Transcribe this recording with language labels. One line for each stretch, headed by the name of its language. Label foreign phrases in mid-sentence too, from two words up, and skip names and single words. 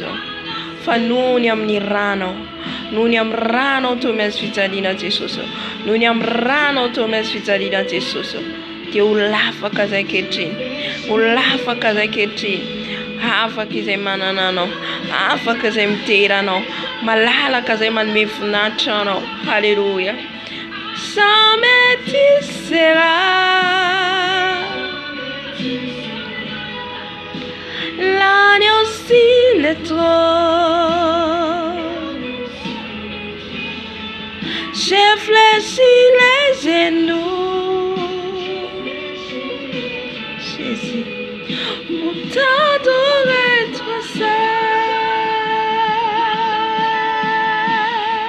Malagasy: Fa noho ny amin'ny ranao, noho ny amin'ny ranao teo maintsy fijaliana Jesosy. Noho ny amin'ny ranao teo maintsy fijaliana Jesosy. Dia ho lafaka izay kehitriny. Ho lafaka izay kehitriny. Afaka izay manana anao. Afaka izay mitera anao. Malalaka izay manome voninahitra anao. Haleluya.
French: Jamais tu seras l'agneau sur le trône. J'ai fléchi les genoux pour t'adorer toi seul.